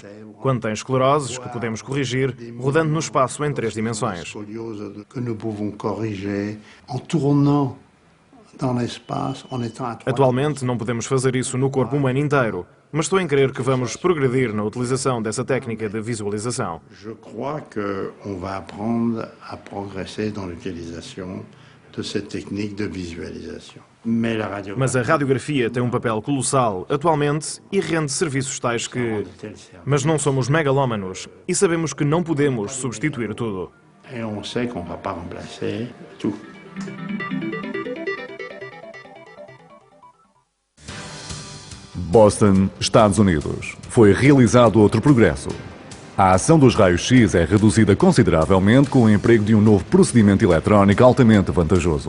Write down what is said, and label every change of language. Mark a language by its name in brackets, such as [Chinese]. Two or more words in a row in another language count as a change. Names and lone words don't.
[Portuguese] Quando tem escleroses, que podemos corrigir, rodando no espaço em 3 dimensões. Atualmente não podemos fazer isso no corpo humano inteiro, mas estou em crer que vamos progredir na utilização dessa técnica de visualização. [French] Je crois qu'on va apprendre à progresser dans l'utilisation de cette technique de visualisation. [Portuguese] Mas a radiografia tem um papel colossal atualmente e rende serviços tais que... Mas não somos megalómanos e sabemos que não podemos substituir tudo. [French] Et on sait qu'on ne va pas remplacer tout. [Portuguese] Boston, Estados Unidos. Foi realizado outro progresso. A ação dos raios-X é reduzida consideravelmente com o emprego de um novo procedimento eletrónico altamente vantajoso.